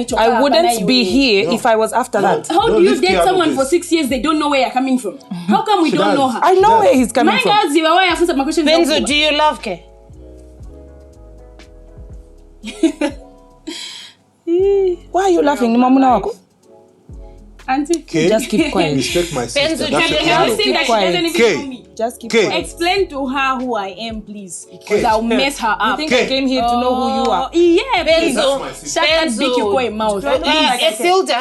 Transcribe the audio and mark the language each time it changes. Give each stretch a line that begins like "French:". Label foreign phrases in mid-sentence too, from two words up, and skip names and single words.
English: I wouldn't be here if I was after that. How do you date someone for 6 years? They don't know where you're coming from. How come we don't know her? I know where he's coming from. Benzo, do you love Kay? Why are you laughing?
Nyanja: Ni mamuna wako?
English: Auntie, Kay, just keep quiet. respect my sister. Benzo, do you That's love it. him? Keep quiet. Kay, Just keep quiet. Explain to her who I am, please. Because I'll mess her up. You think I came here to know who you are? Yeah, Benzo. please. Shut that big your mouth. Esilda,